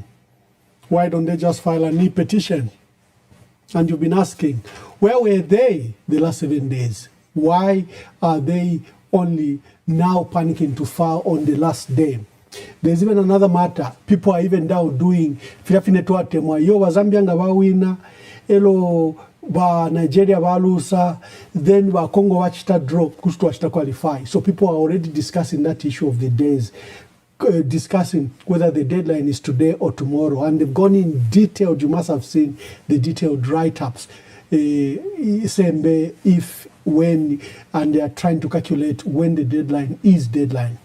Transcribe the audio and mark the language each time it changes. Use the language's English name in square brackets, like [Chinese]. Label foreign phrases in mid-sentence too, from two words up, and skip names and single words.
[English] Why don't they just file an e-petition? And you've been asking, where were they the last 7 days? Why are they only now panicking to file on the last day? There's even another matter. People are even now doing [Bemba] filafinetwatemwa yo Zambia nga bawina elo ba Nigeria balusa, then ba Congo wachita draw kustu wachita qualify. [English] So people are already discussing that issue of the days, discussing whether the deadline is today or tomorrow, and they've gone in detailed. You must have seen the detailed write-ups, if, when, and they are trying to calculate when the deadline is deadline.